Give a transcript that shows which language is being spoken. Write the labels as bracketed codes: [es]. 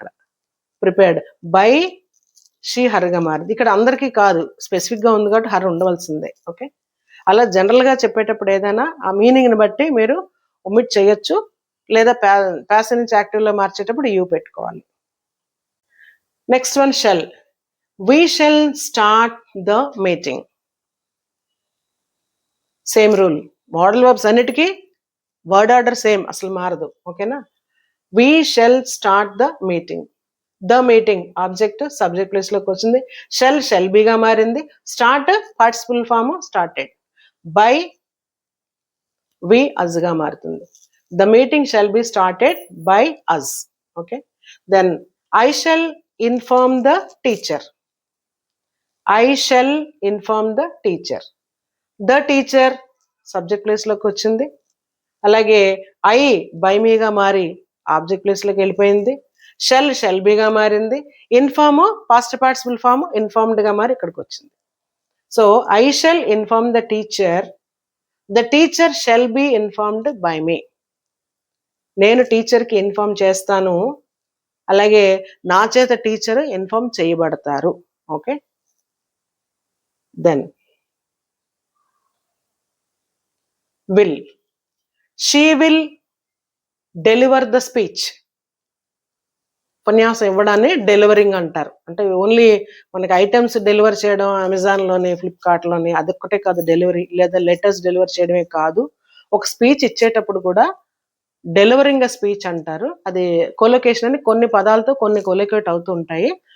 [te] ఇక్కడ prepared by she హర్గా మారింది. ఇక్కడ అందరికీ కాదు, స్పెసిఫిక్గా ఉంది కాబట్టి హర్ ఉండవలసిందే. ఓకే, అలా జనరల్గా చెప్పేటప్పుడు ఏదైనా ఆ మీనింగ్ని బట్టి మీరు ఒమిట్ చేయొచ్చు, లేదా ప్యాసివ్ నుంచి యాక్టివ్లో మార్చేటప్పుడు యూ పెట్టుకోవాలి. [en] Next one shall. We shall start the meeting. [te] Same rule, modal verbs అన్నిటికీ వర్డ్ ఆర్డర్ సేమ్, అసలు మారదు. [en] ఓకేనా, we shall start the meeting. [te] The meeting object subject ప్లేస్లోకి వచ్చింది, షెల్ బీగా మారింది, start participle form started, by వి అస్గా మారుతుంది. [en] The meeting shall be started by us. Okay, then I shall inform the teacher. I shall inform the teacher. [te] The teacher subject ప్లేస్లోకి వచ్చింది, అలాగే I by మీగా మారి object ప్లేస్లోకి వెళ్ళిపోయింది, shell బీగా మారింది, inform past participle form ఇన్ఫార్మ్డ్గా మారి ఇక్కడికి వచ్చింది. [en] So I shall inform the teacher, the teacher shall be informed by me. [te] నేను టీచర్కి ఇన్ఫార్మ్ చేస్తాను, అలాగే నా చేత టీచర్ ఇన్ఫార్మ్ చేయబడతారు. [en] Okay, then will. She will deliver the speech. [te] ఉపన్యాసం ఇవ్వడాన్ని డెలివరింగ్ అంటారు. అంటే ఓన్లీ మనకి ఐటమ్స్ డెలివర్ చేయడం అమెజాన్లోని ఫ్లిప్కార్ట్లోని అదొక్కటే కాదు డెలివరీ, లేదా లెటర్స్ డెలివర్ చేయడమే కాదు, ఒక స్పీచ్ ఇచ్చేటప్పుడు కూడా [en] delivering a speech [te] అంటారు. అది కొలొకేషన్ అని కొన్ని పదాలతో కొన్ని కొలొకేట్ అవుతూ ఉంటాయి.